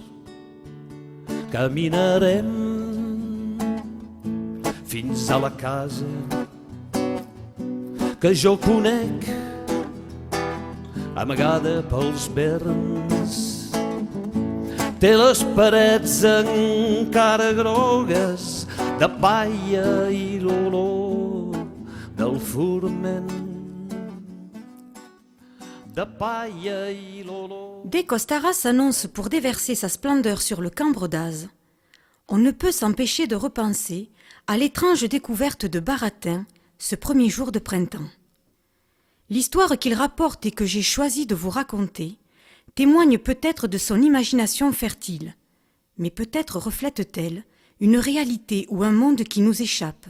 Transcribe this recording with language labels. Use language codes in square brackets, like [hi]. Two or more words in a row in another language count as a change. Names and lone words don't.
[ca] Caminarem fins a la casa que jo conec, amagada pels verns. Té les parets encara grogues de palla i l'olor del forment. De palla i l'olor. [fr] Dès qu'Ostara s'annonce pour déverser sa splendeur sur le Cambre d'Az, on ne peut s'empêcher de repenser à l'étrange découverte de Baratin ce premier jour de printemps. L'histoire qu'il rapporte et que j'ai choisi de vous raconter témoigne peut-être de son imagination fertile, mais peut-être reflète-t-elle une réalité ou un monde qui nous échappe.